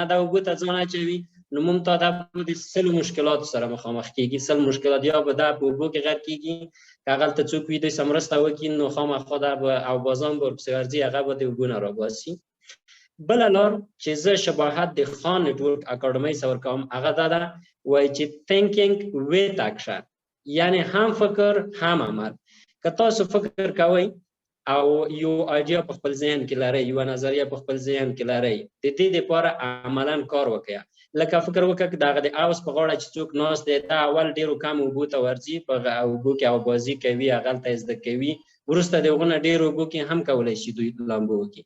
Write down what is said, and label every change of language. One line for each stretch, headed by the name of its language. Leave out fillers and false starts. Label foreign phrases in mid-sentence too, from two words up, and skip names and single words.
Pashto: دا اوبو ته ځان اچوي نو موږ ته دا د 100 مشکلاتو سره مخامخ کېږي. 100 مشکلات، یا به دا په اوبو کې غرق کېږي، که هغلته څوک وي دوی سره مرسته وکړي نو خامخا دا به او بازان به ورپسې ورځي، هغه به د اوبو نه راباسي. بله لار چې زه شباهت د خان نټورک اکاډمۍ سره ورکوم هغه دا ده وایي چې
English: thinking with action،
Pashto: یعنی هم فکر هم عمل. که تاسو فکر کوئ او یو ایډیا په خپل ذهن کې لرئ، یو نظریه په خپل ذهن کې لرئ، د دې لپاره عملاً کار وکړئ. لکه فکر وکړه دغه د اوس په غاړه چې څوک ناست دی، دا اول ډېرو کم اوبو ته ورځي، په اوبو کې اوبازي کوي، هغلته زده کوي، وروسته د هغو نه ډېرو اوبو کې هم کولی شي دوی لامبو وکړي.